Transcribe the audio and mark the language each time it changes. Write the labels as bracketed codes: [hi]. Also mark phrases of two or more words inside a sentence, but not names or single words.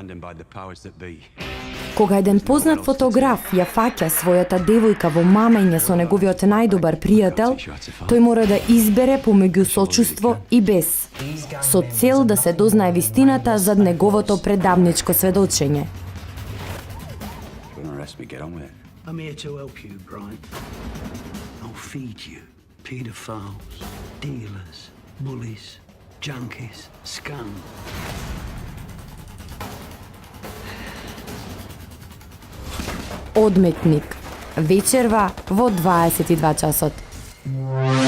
[mk] Кога еден познат фотограф ја фаќа својата девојка во мамење со неговиот најдобар пријател, тој мора да избере помеѓу сочувство и бес, со цел да се дознае вистината зад неговото предавничко сведочење. [en] I'm here to help you, Brian. I'll feed you pedophiles, dealers, bullies, junkies, scum. [mk] Одметник. Вечерва во 22 часот.